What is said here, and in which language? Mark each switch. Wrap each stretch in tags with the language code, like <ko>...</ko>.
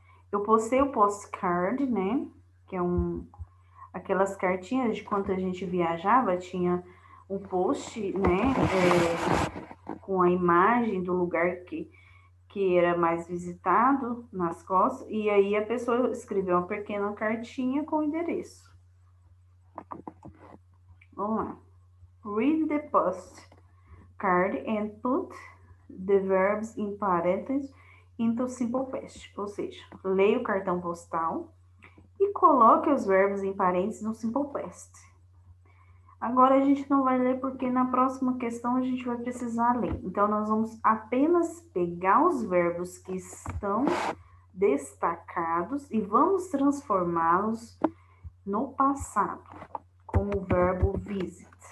<pt>Eu postei o postcard, né? Que é aquelas cartinhas de quando a gente viajava, tinha um post, né? Com a imagem do lugar que era mais visitado nas costas, e aí a pessoa escreveu uma pequena cartinha com o endereço. Vamos lá.</pt> <en>Read the postcard and put the verbs in parentheses into simple past.</en> <pt>Ou seja, leia o cartão postal e coloque os verbos em parênteses no simple past. Agora a gente não vai ler porque na próxima questão a gente vai precisar ler. Então, nós vamos apenas pegar os verbos que estão destacados e vamos transformá-los no passado, como o verbo visit.</pt>